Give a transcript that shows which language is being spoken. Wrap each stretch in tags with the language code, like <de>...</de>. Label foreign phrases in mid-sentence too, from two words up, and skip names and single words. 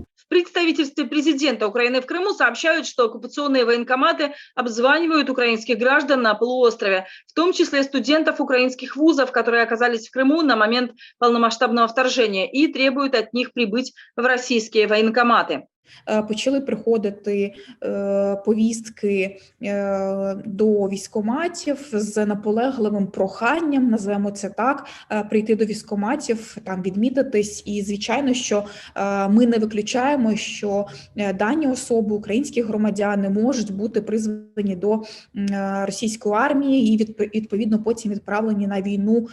<ru>В представительстве президента Украины в Крыму сообщают, что оккупационные военкоматы обзванивают украинских граждан на полуострове, в том числе студентов украинских вузов, которые оказались в Крыму на момент полномасштабного вторжения, и требуют от них прибыть в российские военкоматы.</ru> <uk>Почали приходити повістки до військкоматів з наполегливим проханням, називаємо це так, прийти до військкоматів, там відмітитись. І, звичайно, що ми не виключаємо, що дані особи, українські громадяни, можуть бути призвані до російської армії і, відповідно, потім відправлені на війну.</uk>